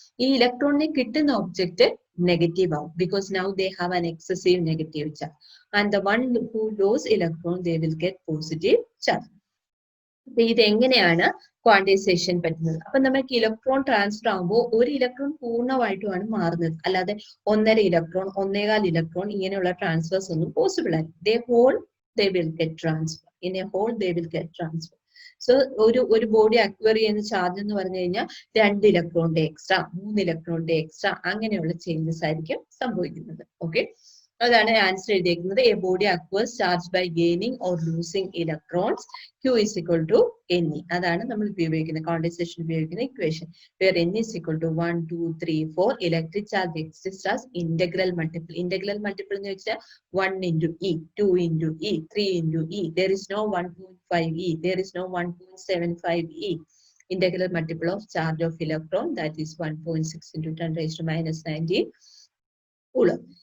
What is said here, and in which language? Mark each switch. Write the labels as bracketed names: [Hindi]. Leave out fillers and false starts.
[Malayalam] ഈ ഇലക്ട്രോണിനെ കിട്ടുന്ന ഒബ്ജക്റ്റ് നെഗറ്റീവ് ആവും, [English] Because now they have an excessive negative charge and the one who lose electron they will get positive charge. [Malayalam] അപ്പൊ ഇത് എങ്ങനെയാണ് ക്വാണ്ടൈസേഷൻ പറ്റുന്നത്? അപ്പൊ നമുക്ക് ഇലക്ട്രോൺ ട്രാൻസ്ഫർ ആകുമ്പോൾ ഒരു ഇലക്ട്രോൺ പൂർണ്ണമായിട്ടുമാണ് മാറുന്നത്, അല്ലാതെ 1.5 ഇലക്ട്രോൺ 1.25 ഇലക്ട്രോൺ ഇങ്ങനെയുള്ള ട്രാൻസ്ഫേഴ്സ് ഒന്നും പോസിബിൾ ആയി. [English] they will get transfer in a whole they will get transfer. [Malayalam] So ഒരു ബോഡി അക്വയർ ചെയ്യുന്ന ചാർജ് എന്ന് പറഞ്ഞു കഴിഞ്ഞാൽ 2 ഇലക്ട്രോണിന്റെ എക്സ്ട്രാ 3 ഇലക്ട്രോണിന്റെ എക്സ്ട്രാ അങ്ങനെയുള്ള ചേഞ്ചസ് ആയിരിക്കും സംഭവിക്കുന്നത്. ഓക്കെ, അതാണ് ആൻസർ എഴുതിയിരിക്കുന്നത്. [English] A body acquires charge by gaining or losing electrons. Q is equal to Ne. [Malayalam] അതാണ് നമ്മൾ ഉപയോഗിക്കുന്ന ക്വാണ്ടൈസേഷൻ ഉപയോഗിക്കുന്ന equation. [English] Where N is equal to 1, 2, 3, 4. Electric charge exists as integral multiple. Integral multiple [Malayalam] എന്ന് വെച്ചാൽ [English] 1 into E, 2 into E, 3 into E. There is no 1.5 E. There is no 1.75 E. Integral multiple of charge of electron, that is 1.6 into 10 raised to minus 19 coulomb.